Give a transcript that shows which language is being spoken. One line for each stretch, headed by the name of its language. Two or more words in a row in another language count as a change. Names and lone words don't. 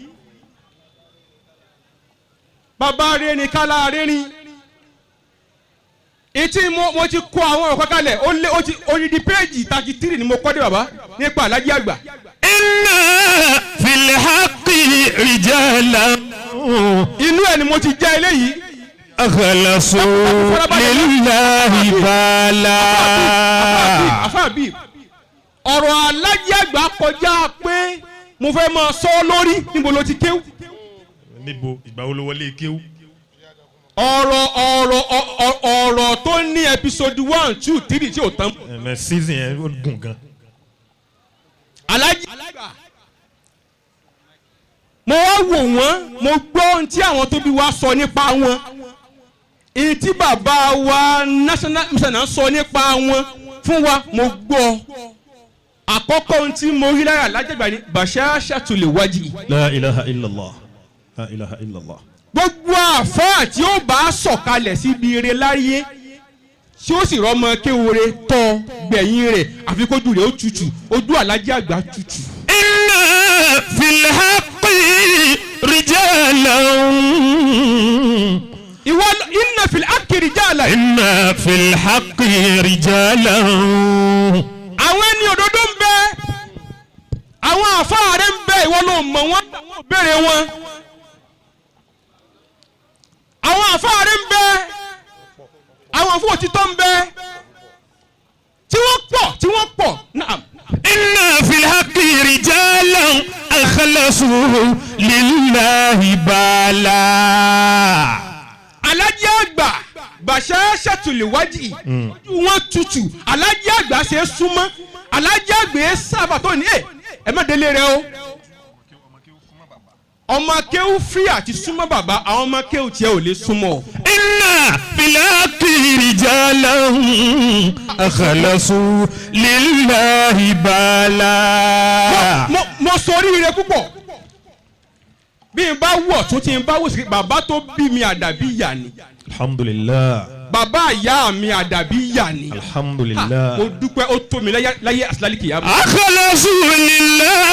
Yoruba: bàbá rẹ̀ ni kálá rẹ̀ ni. Etí mo ti kọ àwọn ọ̀kọ́ kalẹ̀ odidi péèjì 33 ni mo kọ́ dé bàbá nípa alájí àgbà.
Arabic: إن في الحق رجالا.
Yoruba: inú ẹ̀ ni mo ti jẹ́ eléyìí.
Arabic: أخلصوا لله بالا.
Yoruba: àfàbí ọ̀rọ̀ alájí àgbà kọjá pé mo fẹ́ máa sọ lórí níbo ló ti kéwú. níbo ìgbà wo ló wọlé kéwú. ọ̀rọ̀ tó ní episode 1 2 3 tí ò tán. ẹ̀mẹ̀ season yẹn ó gùn gan. alájí àgbà mo wá wò wọ́n mo gbọ́ ohun tí àwọn tó bí wa sọ nípa wọn èyí tí bàbá wa
English: national missioner
Yoruba: sọ nípa wọn fún wa mo gbọ́ àkọ́kọ́ ohun tí mo rí lára alájí àgbà ni
Arabic: بشاشة الوجه. لا إله إلا الله. لا إله إلا الله.
Yoruba: gbogbo àfáà tí ó bá sọ̀kalẹ̀ síbi ire láyé tí ó sì rọ́mọ kéwòrè tọ́ gbẹ̀yìn rẹ̀ àfi kójú rẹ̀ ó tutù ojú alájí àgbà tutù.
Arabic: إن في الحق رجالا. ìwọ إن في الحق رجالا. إن في الحق رجالا.
Yoruba: àwọn ẹni òdodo ń bẹ àwọn àfáà rẹ̀ ń bẹ ìwọ ló mọ̀ wọ́n béèrè wọn. àwọn àfáàrí ń bẹ àwọn fún òtítọ́ ń bẹ tí wọ́n pọ̀ náà.
Arabic: إن في الحق رجالا أخلصوا لله بالا.
Yoruba: alájí àgbà
Arabic: بشاشة الوجه
Yoruba: ojú wọn tutù alájí àgbà ṣe é súnmọ́ alájí àgbà ẹ sábà tó ní ẹ má délé rẹ o. ọmọ akéwù free àti súnmọ́ bàbá àwọn ọmọ akéwù tiẹ̀ ò lè súnmọ́.
Arabic: إن في الحق رجالا أخلصوا لله بالا.
Yoruba: mo sọ oríire púpọ̀ bí n bá wọ̀ tún tí n bá wò sí bàbá tó bí mi àdàbí ìyá ni.
Arabic: alhamdulillah.
Yoruba: bàbá ìyá mi àdàbí ìyá ni.
Arabic: alhamdulillah.
Yoruba: mo dúpẹ́ ó tó mi láyé àsìlálì kìyàmù.